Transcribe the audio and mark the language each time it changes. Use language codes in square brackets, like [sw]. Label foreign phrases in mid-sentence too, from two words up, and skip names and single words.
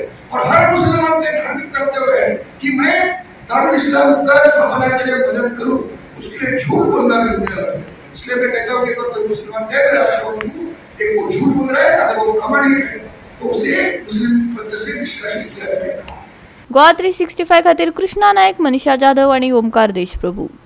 [hi] और हर मुसलमान के धार्मिक कर्तव्य है कि मैं दारुल इस्लाम का स्थापना के लिए मदद करूं, उसके लिए झूठ बोलना भी मेरा है। इसलिए मैं कहता हूं कि अगर कोई मुसलमान कहे मैं राष्ट्रवादी हूं, एक वो झूठ बोल रहा है, अगर वो प्रामाणिक है तो उसे मुस्लिम पद से निष्कासित किया जाएगा। [kok] गोवा 365 खातीर कृष्णा नायक, मनीषा जाधव आणि ओमकार देशप्रभू।